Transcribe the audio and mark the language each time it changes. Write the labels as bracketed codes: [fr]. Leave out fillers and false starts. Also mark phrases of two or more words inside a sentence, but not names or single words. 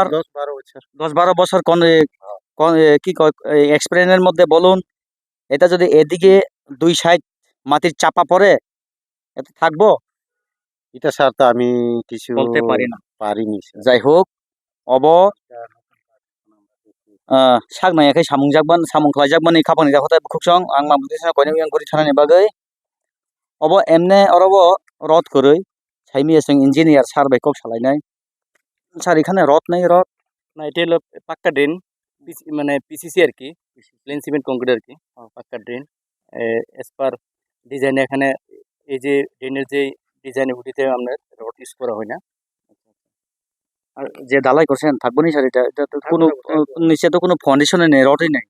[bn] 10-12 বছর। 10-12 বছর কি এক্সপিরিয়েন্সের মধ্যে বলুন, এটা যদি এদিকে 2 সাইড মাটির চাপা পড়ে এটা থাকবো? এটা স্যার তো আমি কিছু বলতে পারি না। পারিনি স্যার। যাই হোক, [trp] অব sagnayakhai samung jakban samung khlai jakmani khapani dakhotai bukhukchong ang mabudisna koine yang guri thanani bagoi obo emne orobo rod koroi saimi aseng engineer sar bai kok salainai sar [bn] এখানে রড নাই রড না এটা হলো পাক্কা ড্রেন মানে পিসিসি আর কি, [en] plain cement concrete [bn] আর কি, পাক্কা ড্রেন [en] as per designe. [bn] এখানে এই যে ড্রেনের যে ডিজাইন উঠিতে আমরা [en] rod use [bn] করা হয় না। আর যে ঢালাই করছেন থাকবো নি স্যার এটা এটা তো কোনো নিচে তো কোনো ফাউন্ডেশনে নেই রডই নাই